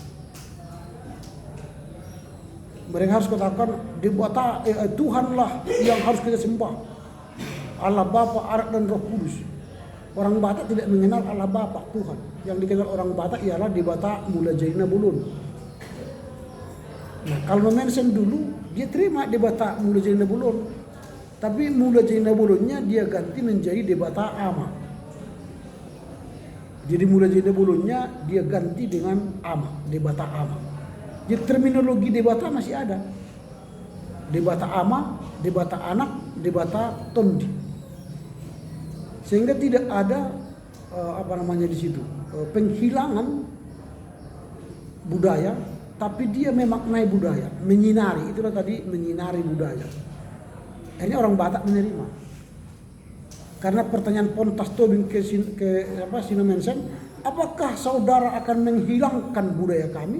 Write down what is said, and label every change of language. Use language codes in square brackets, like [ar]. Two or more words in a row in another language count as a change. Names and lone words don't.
[id] Mereka harus katakan di Batak Tuhanlah yang harus kita sembah, Allah Bapa, Anak dan Roh Kudus. Orang Batak tidak mengenal Allah Bapa, Tuhan. Yang dikenal orang Batak ialah di Batak Mula Jaina Bulun. Nah, kalau mention dulu dia terima di Batak Mula Jaina Bulun, tapi Mula Jaina Bulunnya dia ganti menjadi di Batak Ama. Jadi Mula Jaina Bulunnya dia ganti dengan Ama, di Batak Ama. Jadi terminologi di Batak masih ada. Di Batak Ama, di Batak Anak, di Batak Tondi. Sehingga tidak ada di situ penghilangan budaya, tapi dia memaknai budaya, menyinari. Itulah tadi menyinari budaya. Akhirnya orang Batak menerima. Karena pertanyaan Pontas Tobing ke Sinomensen, apakah saudara akan menghilangkan budaya kami?